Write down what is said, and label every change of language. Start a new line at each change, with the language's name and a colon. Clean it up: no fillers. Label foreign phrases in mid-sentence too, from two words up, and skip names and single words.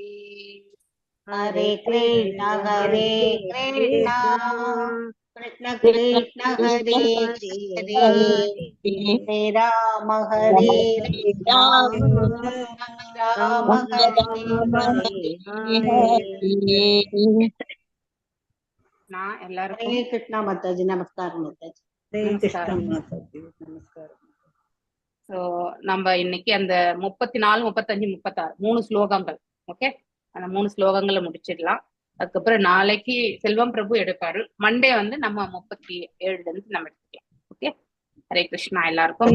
Sanskrit: हरे कृष्ण हरे कृष्ण कृष्ण कृष्ण हरे हरे हरे राम हरे राम राम हरे हरे.
Tamil: நான் எல்லாருக்கும்
Hindi: हरे कृष्णा माताजी, नमस्कार माताजी. हरे कृष्ण
Tamil: நமஸ்காரம். மாதாஜி. நமஸ்காரம். ஸோ நம்ம இன்னைக்கு அந்த 34, 35, 36 3 ஸ்லோகங்கள், ஓகே, அந்த 3 ஸ்லோகங்களை முடிச்சிடலாம். அதுக்கப்புறம் நாளைக்கு செல்வம் பிரபு எடுப்பாரு. மண்டே வந்து நம்ம 37 இருந்து நம்ம எடுத்துக்கலாம். ஓகே, ஹரே கிருஷ்ணா எல்லாருக்கும்.